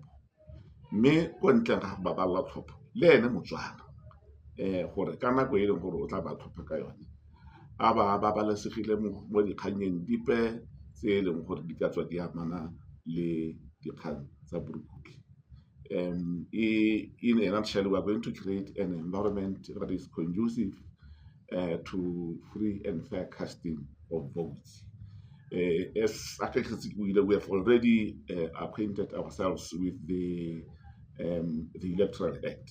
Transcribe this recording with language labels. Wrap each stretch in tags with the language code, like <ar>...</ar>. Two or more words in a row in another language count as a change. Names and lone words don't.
<tn>Mme ko ntleng ga baballa tlhopho le ene Motswana gore ka nako e leng gore o tla ba tlhopha ka yone a ba babalesegile mo dikganyeng dipe tse e leng gore di ka tswa di amana le dikgang tsa borukgutlhi.</tn> <en>In a nutshell, we are going to create an environment that is conducive to free and fair casting of votes. As we have already acquainted ourselves with the Electoral Act.</en>